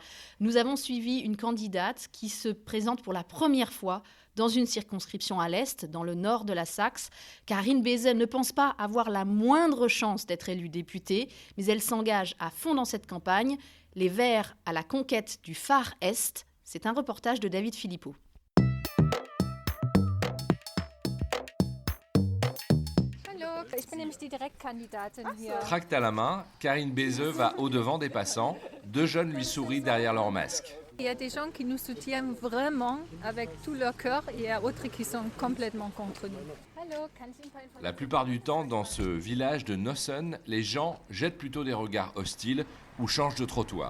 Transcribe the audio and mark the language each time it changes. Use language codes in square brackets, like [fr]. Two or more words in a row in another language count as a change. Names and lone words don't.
[fr] Nous avons suivi une candidate qui se présente pour la première fois dans une circonscription à l'Est, dans le nord de la Saxe. Karine Beze ne pense pas avoir la moindre chance d'être élue députée, mais elle s'engage à fond dans cette campagne. Les Verts à la conquête du Far Est, c'est un reportage de David Philippot. [de] Ich bin nämlich die Direktkandidatin hier. [fr] Tract à la main, Karine Bezeux va au-devant des passants. 2 jeunes lui sourient derrière leur masque. Il y a des gens qui nous soutiennent vraiment avec tout leur cœur et il y a d'autres qui sont complètement contre nous. La plupart du temps, dans ce village de Nossen, les gens jettent plutôt des regards hostiles ou changent de trottoir.